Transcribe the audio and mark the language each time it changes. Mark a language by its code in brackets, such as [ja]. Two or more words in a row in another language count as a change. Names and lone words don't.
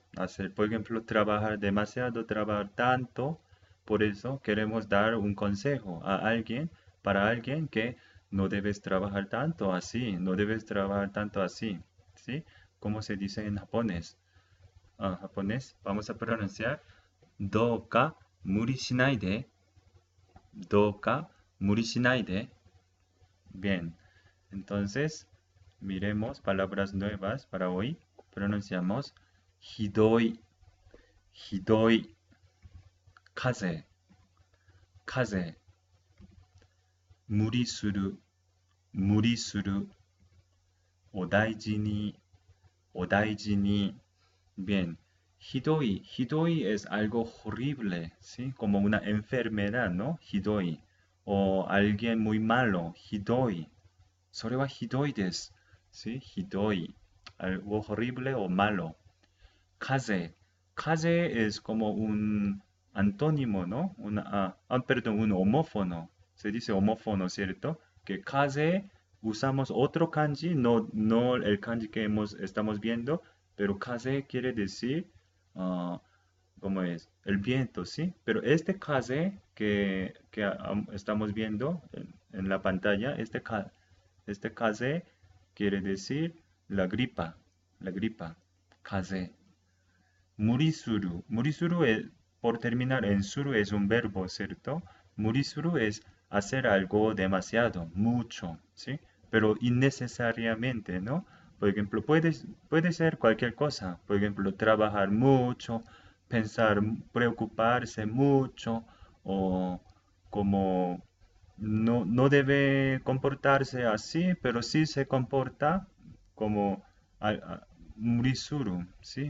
[es] Hacer, por ejemplo, trabajar demasiado, trabajar tanto. Por eso queremos dar un consejo a alguien, para alguien que no debes trabajar tanto así, no debes trabajar tanto así, ¿sí? ¿Cómo se dice en japonés? Japonés, vamos a pronunciar [ja] どうか無理しないで, どうか無理しないで. [es] Bien, entonces miremos palabras nuevas para hoy. Pronunciamos [ja] ひどい、ひどい, 風、風、無理する、無理する、お大事に、お大事に. [es] Bien, [ja] ひどい、ひどい [es] es algo horrible, ¿sí? Como una enfermedad, ¿no? Hidoi. O alguien muy malo, hidoi. [ja] それはひどいです. [es] ¿Sí? Hidoi. Algo horrible o malo. Kaze. Kaze es como un antónimo, ¿no? Perdón, un homófono. Se dice homófono, ¿cierto? Que kaze usamos otro kanji, no el kanji que estamos viendo, pero kaze quiere decir, ah, ¿cómo es? El viento, ¿sí? Pero este kaze que estamos viendo en la pantalla, este kaze quiere decir la gripa, kaze. Murisuru. Murisuru es, por terminar en suru es un verbo, ¿cierto? Murisuru es hacer algo demasiado, mucho, ¿sí? Pero innecesariamente, ¿no? Por ejemplo, puede ser cualquier cosa. Por ejemplo, trabajar mucho, pensar, preocuparse mucho, o como no debe comportarse así, pero sí se comporta como murisuru, ¿sí?